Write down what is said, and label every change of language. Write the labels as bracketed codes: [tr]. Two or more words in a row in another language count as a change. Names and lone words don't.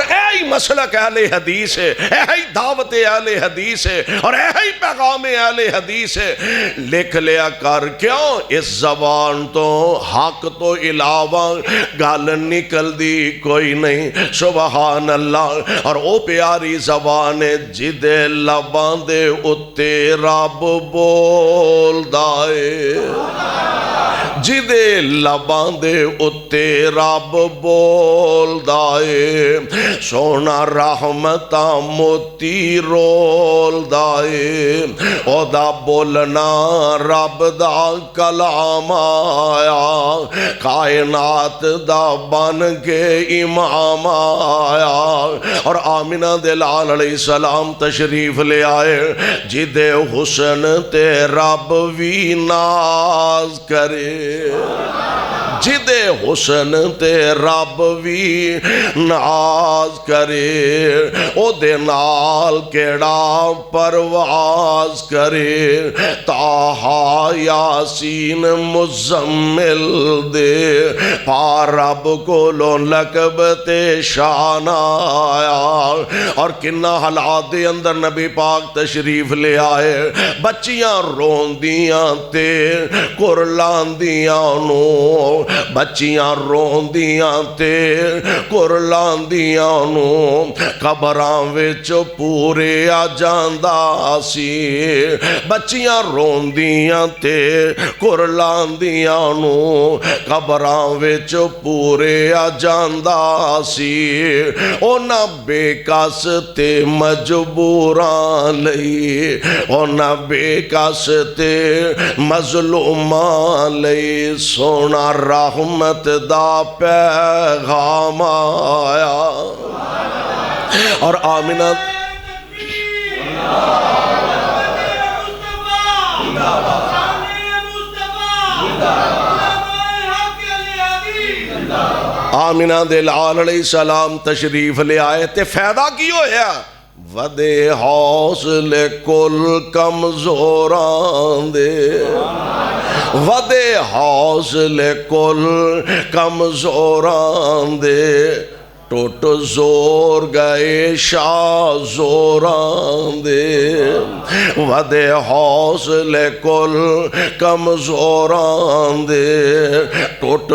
[pa] ہی مسلک اہل حدیث ہے ہی دعوت اہل حدیث ہے اور ہی پیغام اہل حدیث ہے لکھ لیا کر کیوں اس زبان تو حق تو علاوہ گل نکل دی کوئی نہیں [ar] سبحان اللہ [pa] اور او پیاری زبان ہے جدے لبان دے اتے رب بول دائے جدے لبان دے اتے رب بول دائے سونا رحمتہ موتی رول دائے او دا بولنا رب دا کلام آیا کائنات دا بن کے امام آیا اور آمنہ دلال [ar] علیہ السلام [pa] تشریف لے آئے جدے حسن تے رب وی ناز کرے جدے حسن تے رب وی ناز کرے او دے نال کیڑا پرواز کرے تاہا یاسین مزمل دے پا رب کو لو لقب تے شان آیا اور کنہ حالات دے اندر نبی پاک تشریف لے آئے بچیاں روندیاں تے کرلاندیاں نو بچیاں روندیاں تے کرلاندیاں نو قبراں وچ پورے آ جاندا سی بچیاں روندیاں تے کرلاندیاں نو قبراں وچ پورے آ جاندا سی اونا بے کس تے مجبوراں لئی اونا بے کس تے مظلوماں لئی سونا رحمت دا پیغام آیا اور آمینہ آمینہ دے لال [ar] علیہ السلام [pa] تشریف لے آئے تے فائدہ کی ہویا ودے حوصلے کل کمزوران دے ودے حوصلے کل کمزوران دے ٹوٹ زور گئے شاہ زوران دے ودے حوصلے کل کمزوران دے ٹوٹ